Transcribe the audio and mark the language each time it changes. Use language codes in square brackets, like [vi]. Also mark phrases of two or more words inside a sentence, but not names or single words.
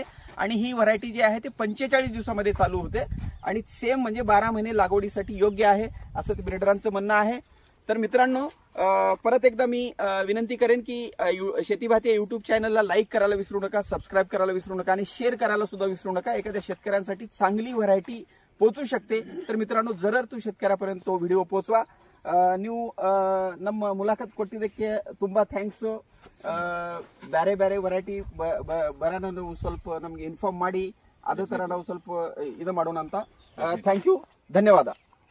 [mr] आणि ही व्हरायटी जी आहे ते 45 दिवसामध्ये चालू होते आणि सेम म्हणजे 12 महिने लागवडीसाठी योग्य आहे असं ब्रीडरांचं म्हणणं आहे। तर मित्रांनो, परत एकदा मी विनंती करेन की शेती भाती युट्यूब चॅनलला लाईक करायला विसरू नका, सबस्क्राईब करायला विसरू नका आणि शेअर करायला सुद्धा विसरू नका। एखाद्या शेतकऱ्यांसाठी चांगली व्हरायटी पोहोचू शकते। तर मित्रांनो, जर तू शेतकऱ्यापर्यंत तो व्हिडिओ पोहोचवा। [kn] ನೀವು ನಮ್ಮ ಮುಲಾಖತ್ ಕೊಟ್ಟಿದ್ದಕ್ಕೆ ತುಂಬಾ ಥ್ಯಾಂಕ್ಸ್। ಬೇರೆ ಬೇರೆ ವೆರೈಟಿ ಬರೋಣ ನೀವು ಸ್ವಲ್ಪ ನಮಗೆ ಇನ್ಫಾರ್ಮ್ ಮಾಡಿ, ಅದೇ ತರ ನಾವು ಸ್ವಲ್ಪ ಇದು ಮಾಡೋಣ ಅಂತ। [en] thank you, ಧನ್ಯವಾದ।